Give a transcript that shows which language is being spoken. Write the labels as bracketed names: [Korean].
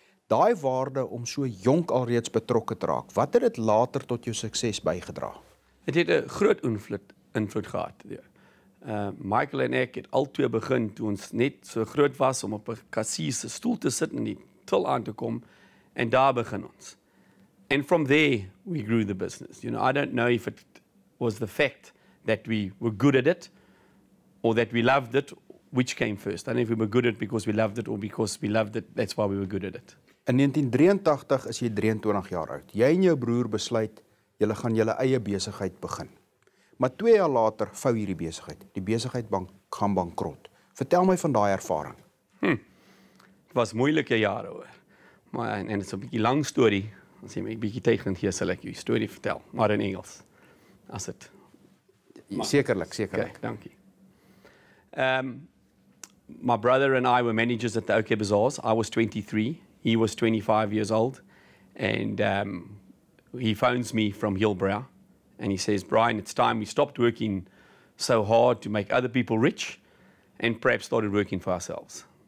[Afrikaans] Daai waarde om so jonk alreeds betrokke te raak, wat het dit later tot jou sukses bygedra? Het 'n groot invloed gehad. Michael en ek het albei begin toe ons net so groot was om op 'n kassier se stoel te sit en die til aan te kom, en daar begin ons. [English] And from there we grew the business. You know, I don't know if it was the fact that we were good at it or that we loved it, which came first. I don't know if we were good at it because we loved it or because we loved it, that's why we were good at it. [Afrikaans] In 1983 is jy 23 jaar oud. Jy en jou broer besluit julle gaan julle eie besigheid begin. Maar 2 jaar later vou hierdie besigheid. Die besigheid gaan bankrot. Vertel my van daai ervaring. Het was moeilike jare hoor. Maar en dit is 'n bietjie lang storie. As jy my 'n bietjie tyd gee, sal ek jou storie vertel, maar in Engels. As dit. Sekerlik. Okay, dankie. [English] My brother and I were managers at the OK Bazaars. I was 23. He was 25 years old. And he phones me from Hillbrow. And he says, Brian, it's time we stopped working so hard to make other people rich and perhaps started working for ourselves.